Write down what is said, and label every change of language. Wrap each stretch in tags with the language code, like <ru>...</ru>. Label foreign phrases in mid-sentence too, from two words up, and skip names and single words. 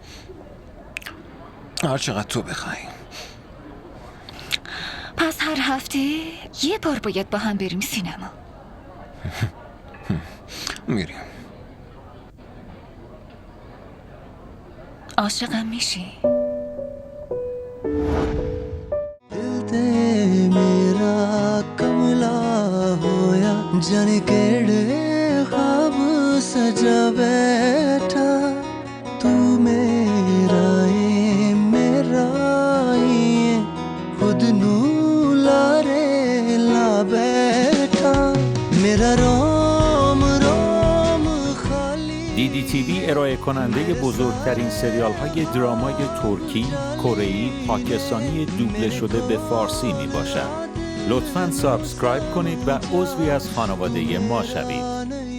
<fa>هر چقدر تو بخوای. پس هر هفته یه بار باید با هم بریم سینما. میریم. عاشقم میشی؟</fa> <pa>ਮੇਰਾ ਕਮਲਾ ਹੋਇਆ ਜਾਣੇ ਕਿਹੜੇ ਖ੍ਵਾਬ ਸਜਾ ਬੈਠਾ ਤੂ ਮੇਰਾ ਹੀ ਖੁਦ ਨੂੰ ਲਾਰੇ ਲਾ ਬੈਠਾ ਮੇਰਾ ਰੋਮ ਰੋਮ ਖਾਲੀ</pa> <fa>DDTV ارائه کننده بزرگترین سریال های درامای ترکی، کره‌ای، پاکستانی دوبله شده به فارسی می باشد. لطفاً سابسکرایب کنید و عضوی از خانواده ما شوید.</fa>